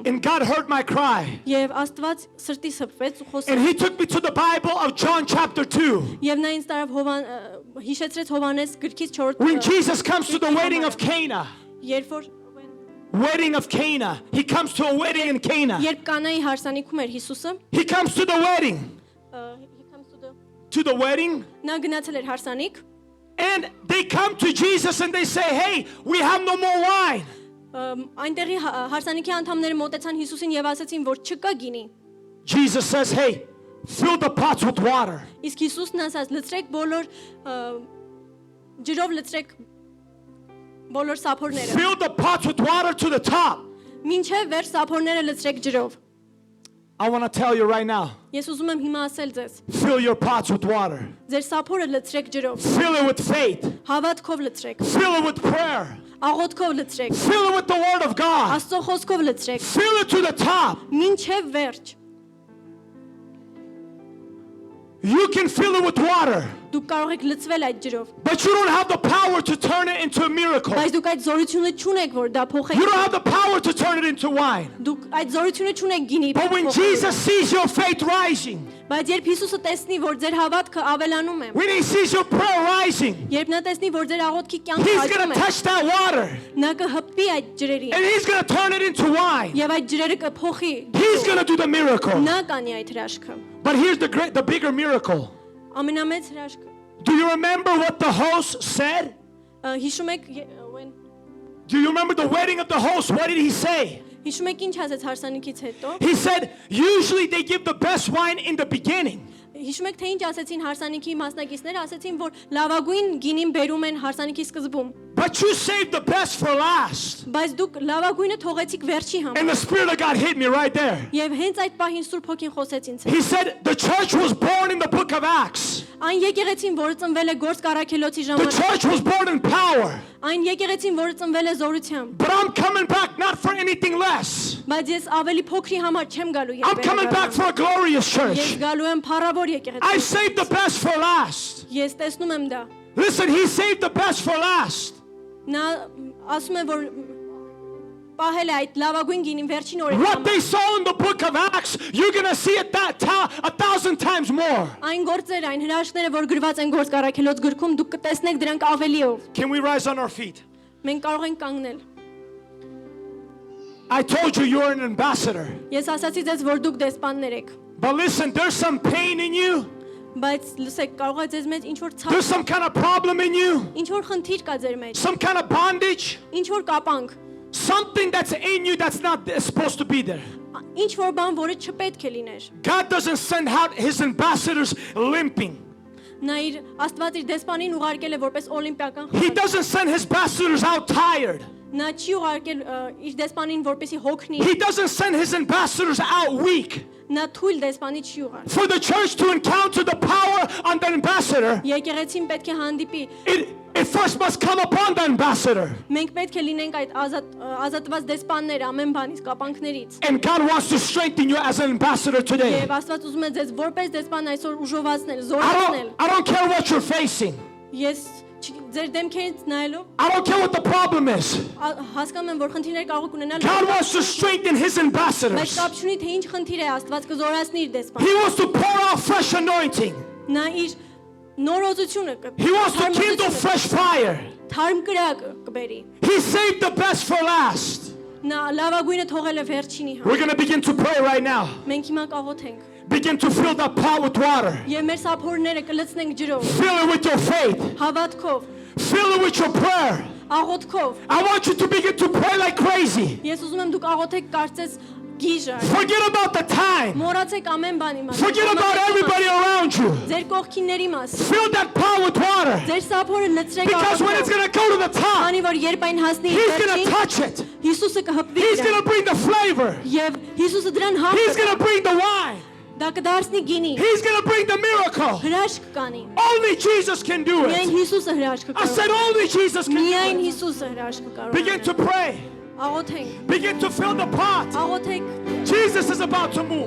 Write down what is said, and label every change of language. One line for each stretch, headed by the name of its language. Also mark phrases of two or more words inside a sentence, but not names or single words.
English: And God heard my cry.
Armenian: Եվ Աստված սրտիս հպվեց ու
English: And
Armenian: խոսեց
English: He took me to the Bible of John chapter 2.
Armenian: Եվ նա ինձ տարավ հիշեցրեց Հովանես գրքից 4
English: When Jesus comes to the wedding of Cana.
Armenian: Երբ որ
English: Wedding of Cana. He comes to a wedding in Cana.
Armenian: Երբ Կանայի հարսանիքում էր Հիսուսը
English: He comes to the wedding. To the wedding.
Armenian: Նա գնացել էր հարսանիք
English: And they come to Jesus and they say, hey, we have no more wine.
Armenian: Այնտեղի հարսանիքի անդամները մոտեցան Հիսուսին եւ ասացին որ չկա գինի
English: Jesus says, hey, fill the pots with water.
Armenian: Իսկ Հիսուսն ասաց լցրեք բոլոր ջրով լցրեք բոլոր սափորները
English: Fill the pots with water to the top.
Armenian: Մինչև վեր սափորները լցրեք ջրով
English: I want to tell you right now.
Armenian: Ես ուզում եմ հիմա ասել ձեզ
English: Fill your pots with water.
Armenian: Ձեր սափորը լցրեք ջրով
English: Fill it with faith.
Armenian: Հավատքով լցրեք
English: Fill it with prayer.
Armenian: աղոթքով լցրեք
English: Fill it with the word of God.
Armenian: Աստծո խոսքով լցրեք
English: Fill it to the top.
Armenian: Մինչև վերջ
English: You can fill it with water,
Armenian: Դուք կարող եք լցվել այդ ջրով
English: but you don't have the power to turn it into a miracle.
Armenian: Բայց դուք այդ զորությունը չունեք որ դա
English: You
Armenian: փոխեք
English: don't have the power to turn it into wine.
Armenian: Դուք այդ զորությունը չունեք գինի
English: But when Jesus sees your faith rising,
Armenian: Բայց երբ Հիսուսը տեսնի որ ձեր հավատքը ավելանում է
English: when He sees your prayer rising,
Armenian: Երբ նա տեսնի որ ձեր աղոթքի կյանքը
English: He's going
Armenian: աճում
English: to
Armenian: է
English: touch that water
Armenian: նա կհպվի այդ ջրերին
English: and He's going to turn it into wine.
Armenian: եւ այդ ջրերը կփոխի
English: He's going to do the miracle.
Armenian: նա կանի այդ հրաշքը
English: But here's the bigger miracle.
Armenian: ամենամեծ հրաշքը
English: Do you remember what the host said?
Armenian: Հիշում եք
English: Do you remember the wedding of the host? What did he say?
Armenian: Հիշում եք ինչ ասեց հարսանիքից հետո
English: He said, usually they give the best wine in the beginning.
Armenian: Հիշում եք թե ինչ ասեցին հարսանիքի մասնակիցները ասեցին որ լավագույն գինին բերում են հարսանիքի սկզբում
English: But you saved the best for last.
Armenian: Բայց դուք լավագույնը թողեցիք վերջի համար
English: And the Spirit of God hit me right there.
Armenian: Եվ հենց այդ պահին Սուրբ Հոգին խոսեց ինձ հետ
English: He said, the church was born in the book of Acts.
Armenian: Այն եկեղեցին որը ծնվել է Գործ Կարաքելոցի
English: The
Armenian: ժամանակ
English: church was born in power.
Armenian: Այն եկեղեցին որը ծնվել է զորությամբ
English: But I'm coming back not for anything less.
Armenian: Բայց ես ավելի փոքրի համար չեմ գալու
English: I'm coming back for a glorious
Armenian: Ես
English: church.
Armenian: գալու եմ փառավոր եկեղեցի
English: I saved the best for last.
Armenian: Ես տեսնում եմ դա
English: Listen, he saved the best for last.
Armenian: Նա ասում է որ պահել է այդ լավագույն գինին վերջին օրերի
English: What
Armenian: համար
English: they saw in the book of Acts, you're going to see it 1,000 times more.
Armenian: Այն գործերը, այն հրաշքները, որ գրված են Գործ Կարաքելոց գրքում, դուք կտեսնեք դրանք ավելիով։
English: Can we rise on our feet?
Armenian: Մենք կարող ենք կանգնել։
English: I told you you're an ambassador.
Armenian: Ես ասացի ձեզ, որ դուք դեսպաններ եք,
English: But listen, there's some pain in you.
Armenian: բայց լսեք, կարող է ձեզ մեջ ինչ որ
English: There's
Armenian: ցավ,
English: some kind of problem in you.
Armenian: ինչ որ խնդիր կա ձեր մեջ,
English: Some kind of bondage.
Armenian: ինչ որ կապանք,
English: Something that's in you that's not supposed to be there.
Armenian: ինչ որ բան, որը չպետք է լիներ։
English: God doesn't send out his ambassadors limping.
Armenian: Նա իր Աստված իր դեսպանին ուղարկել է որպես օլիմպիական
English: He
Armenian: խաղ։
English: doesn't send his ambassadors out tired.
Armenian: Նա չի ուղարկել իր դեսպանին որպեսի հոգնի,
English: He doesn't send his ambassadors out weak.
Armenian: նա թույլ դեսպանի չի ուղարկել։
English: For the church to encounter the power on the ambassador,
Armenian: Եկեղեցին պետք է հանդիպի,
English: it first must come upon the ambassador.
Armenian: մենք պետք է լինենք այդ ազատված դեսպանները ամեն բանից, կապանքներից։
English: And God wants to strengthen you as an ambassador today.
Armenian: Եվ Աստված ուզում է ձեզ որպես դեսպան այսօր ուժովացնել, զորացնել։
English: I don't care what you're facing.
Armenian: Ես ձեր դեմքերից նայելով
English: I don't care what the problem is.
Armenian: հասկանում եմ, որ խնդիրներ կարող եք ունենալ,
English: God wants to strengthen his
Armenian: բայց
English: ambassadors.
Armenian: կապ չունի թե ինչ խնդիր է, Աստված կզորացնի իր դեսպանը։
English: He wants to pour out fresh anointing.
Armenian: Նա իր նորոզությունը
English: He wants to kindle fresh fire.
Armenian: թարմ կրակ կբերի։
English: He saved the best for last.
Armenian: Նա լավագույնը թողել է վերջինի համար։
English: We're going to begin to pray right now.
Armenian: Մենք հիմա կաղոթենք
English: Begin to fill that pot with water.
Armenian: եւ մեր սափորները կլցնենք ջրով,
English: Fill it with your faith.
Armenian: հավատքով,
English: Fill it with your prayer.
Armenian: աղոթքով։
English: I want you to begin to pray like crazy.
Armenian: Ես ուզում եմ դուք աղոթեք կարծես գիժը։
English: Forget about the time.
Armenian: Մոռացեք ամեն բանի մասին։
English: Forget about everybody around you.
Armenian: Ձեր կողքինների մասին։
English: Fill that pot with water.
Armenian: Ձեր սափորը լցրեք
English: Because when it's
Armenian: աղոթքով։
English: going to go to the top,
Armenian: Քանի որ երբ այն հասնի
English: he's going to
Armenian: վերջին,
English: touch it.
Armenian: Հիսուսը կհպվի
English: He's going
Armenian: դրան։
English: to bring the flavor.
Armenian: Եվ Հիսուսը դրան
English: He's
Armenian: հապ
English: going to bring the wine.
Armenian: դա կդարձնի գինի։
English: He's going to bring the miracle.
Armenian: Հրաշք կանի։
English: Only Jesus can do
Armenian: Միայն
English: it.
Armenian: Հիսուսը հրաշքը
English: I said
Armenian: կարող։
English: only Jesus can do
Armenian: Միայն
English: it.
Armenian: Հիսուսը հրաշքը կարող։
English: Begin to pray.
Armenian: Աղոթենք։
English: Begin to fill the pot.
Armenian: Աղոթենք
English: Jesus is about to move.